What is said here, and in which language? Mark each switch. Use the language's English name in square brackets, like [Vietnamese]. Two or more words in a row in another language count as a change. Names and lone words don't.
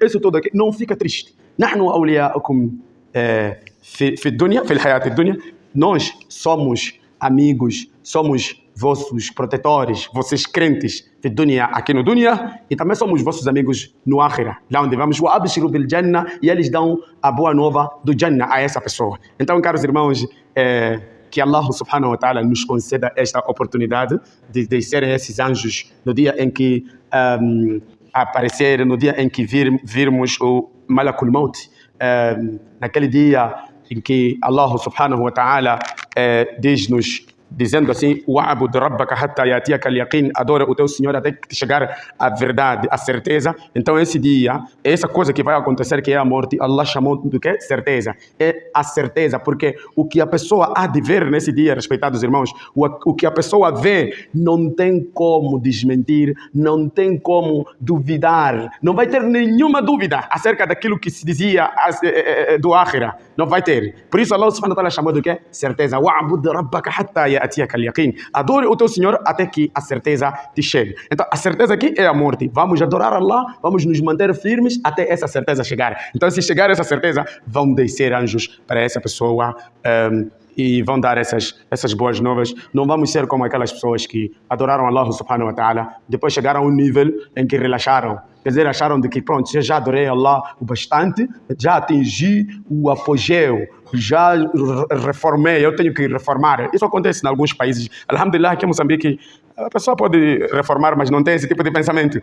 [Portuguese] Isso tudo aqui, não fica triste. Nós somos amigos, somos vossos protetores, vocês crentes de dunya, aqui no dunya, e também somos vossos amigos no akhira, lá onde vamos, e eles dão a boa nova do Jannah a essa pessoa. Então, caros irmãos, que [Arabic] الله سبحانه وتعالى [Portuguese] nos conceda esta oportunidade de serem esses anjos no dia em que aparecer, no dia em que virmos o [Arabic] ملك الموت, [Portuguese] naquele dia em que [Arabic] الله سبحانه وتعالى [Portuguese] diz-nos, dizendo assim, [Arabic] واعبد ربك حتى يأتيك اليقين, [Portuguese] adora o teu Senhor até que te chegar a verdade, a certeza. Então esse dia, essa coisa que vai acontecer, que é a morte, Allah chamou do que? Certeza. É a certeza, porque o que a pessoa há de ver nesse dia, respeitados irmãos, o que a pessoa vê, não tem como desmentir, não tem como duvidar, não vai ter nenhuma dúvida acerca daquilo que se dizia do Akhira, não vai ter. Por isso [Arabic] الله سبحانه وتعالى [Portuguese] chamou do que? Certeza. [Arabic] واعبد ربك حتى [Portuguese] adore o teu Senhor até que a certeza te chegue. Então a certeza aqui é a morte. Vamos adorar Allah, vamos nos manter firmes até essa certeza chegar. Então se chegar essa certeza, vão descer anjos para essa pessoa e vão dar essas boas novas. Não vamos ser como aquelas pessoas que adoraram [Arabic] الله سبحانه وتعالى, [Portuguese] depois chegaram a um nível em que relaxaram. Quer dizer, acharam de que pronto, já adorei Allah o bastante, já atingi o apogeu, já reformei, eu tenho que reformar. Isso acontece em alguns países. Alhamdulillah, aqui em Moçambique, a pessoa pode reformar, mas não tem esse tipo de pensamento.